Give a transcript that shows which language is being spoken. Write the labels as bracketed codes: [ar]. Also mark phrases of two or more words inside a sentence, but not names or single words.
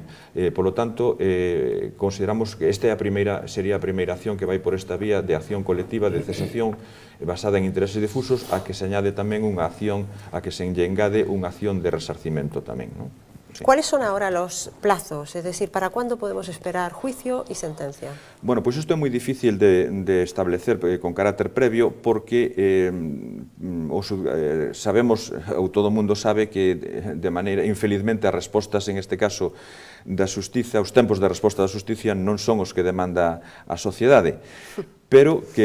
[es] Por lo tanto, consideramos que [gl] esta sería a primeira acción que vai por esta vía de acción colectiva, de cesación basada en intereses difusos, a que se añade tamén unha acción, a que se engade unha acción de resarcimento tamén, non? [es] Sí. ¿Cuáles son ahora los plazos? Es decir, ¿para cuándo podemos esperar juicio y sentencia? Bueno, pues esto [gl] é moi difícil de establecer con carácter previo porque sabemos, ou todo o mundo sabe que de maneira, infelizmente, as respostas en este caso da xustiza, os tempos de resposta da xusticia non son os que demanda a sociedade, pero que,